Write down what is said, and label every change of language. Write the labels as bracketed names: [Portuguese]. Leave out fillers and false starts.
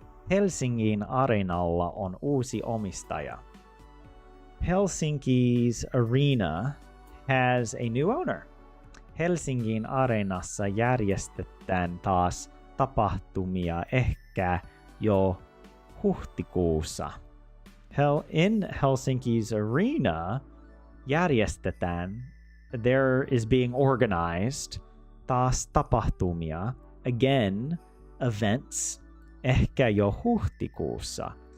[Finnish] Helsingin areenalla on uusi omistaja. [English] Helsinki's arena has a new owner. [Finnish] Helsingin areenassa järjestetään taas tapahtumia ehkä jo huhtikuussa. [English] In Helsinki's arena [Finnish] järjestetään, [English] there is being organized [Finnish] taas tapahtumia, [English] again, events, [Finnish] ehkä jo huhtikuussa.